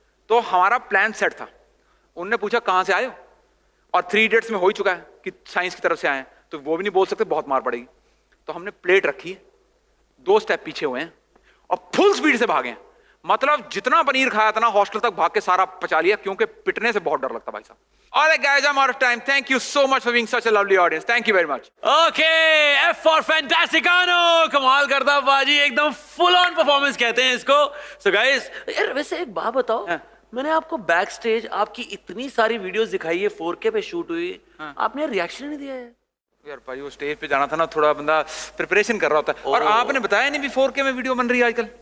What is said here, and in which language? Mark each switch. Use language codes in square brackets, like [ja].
[hi] तो हमारा plan set था। उनने पूछा कहां से आए हो, और 3 इडियट्स में हो ही चुका है कि साइंस की तरफ से आए हैं, तो वो भी नहीं बोल सकते, बहुत मार पड़ेगी। तो हमने प्लेट रखी, 2 स्टेप पीछे हुए हैं और फुल स्पीड से भागे। मतलब जितना पनीर खाया था ना, हॉस्टल तक भाग के सारा पचा लिया, क्योंकि पिटने से बहुत डर लगता भाई साहब। [en] Alright guys, I'm out of time. Thank you so much for being such a lovely audience. Thank you very much. Okay, F for Fantasticano. [hi] कमाल करता बाजी, एकदम [en] full on performance [hi] कहते हैं इसको. [en] So guys, [hi] यार वैसे एक बात बताओ, मैंने आपको बैक स्टेज आपकी इतनी सारी वीडियोस दिखाई है 4K पे शूट हुई, आपने रिएक्शन नहीं दिया है यार। भाई वो स्टेज पे जाना था ना, थोड़ा बंदा प्रिपरेशन कर रहा होता है, और आपने बताया नहीं भी 4K में वीडियो बन रही है आजकल।